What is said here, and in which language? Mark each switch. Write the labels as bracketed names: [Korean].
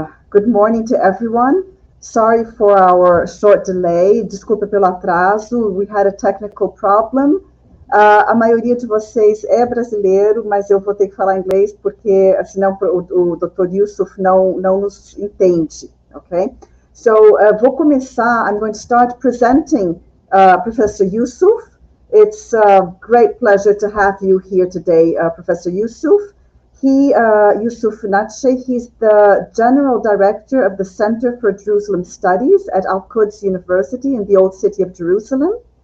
[English] Good morning to everyone. Sorry for our short delay. [Portuguese] Desculpa pelo atraso. [English] We had a technical problem. [Portuguese] A maioria de vocês é brasileiro, mas eu vou ter que falar inglês porque senão o Dr. Yusuf não nos entende, ok? So, vou começar. [English] I'm going to start presenting Professor Yusuf. It's a great pleasure to have you here today, Professor Yusuf. Yusuf Natche, he's the General Director of the Center for Jerusalem Studies at Al-Quds University in the Old City of Jerusalem.